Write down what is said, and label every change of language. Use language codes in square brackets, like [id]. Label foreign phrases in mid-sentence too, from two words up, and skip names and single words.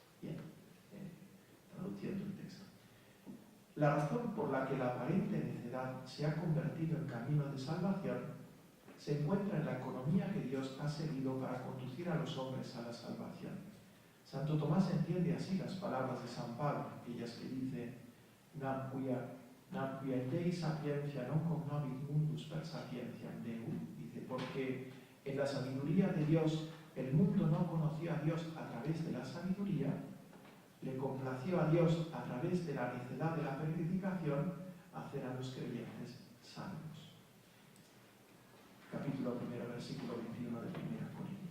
[es] Bien, traduciendo el texto. La razón por la que la aparente necedad se ha convertido en camino de salvación se encuentra en la economía que Dios ha seguido para conducir a los hombres a la salvación. Santo Tomás entiende así las palabras de San Pablo, aquellas que dice [la] «Nam quia Dei sapiencia non cognovit mundus per sapientiam Deu», [es] dice, porque en la sabiduría de Dios el mundo no conoció a Dios a través de la sabiduría, le complació a Dios a través de la necedad de la predicación hacer a los creyentes salvos. Capítulo 1, versículo 21 de 1 Corintios.